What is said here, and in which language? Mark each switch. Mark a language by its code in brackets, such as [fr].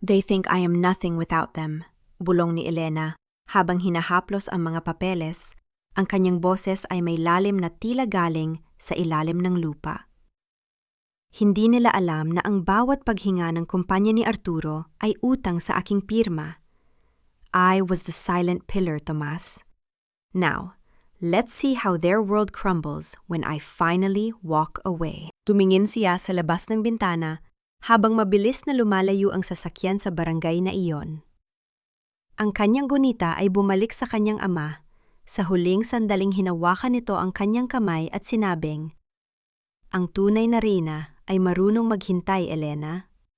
[en] They think I am nothing without them, [tl] bulong ni Elena habang hinahaplos ang mga papeles. Ang kanyang boses ay may lalim na tila galing sa ilalim ng lupa. Hindi nila alam na ang bawat paghinga ng kumpanya ni Arturo ay utang sa aking pirma. [en] I was the silent pillar, Tomas. Now, let's see how their world crumbles when I finally walk away. [tl] Tumingin siya sa labas ng bintana habang mabilis na lumalayo ang sasakyan sa barangay na iyon. Ang kanyang gunita ay bumalik sa kanyang ama. Sa huling sandaling hinawakan nito ang kanyang kamay at sinabing, "Ang tunay na reyna ay marunong maghintay, Elena."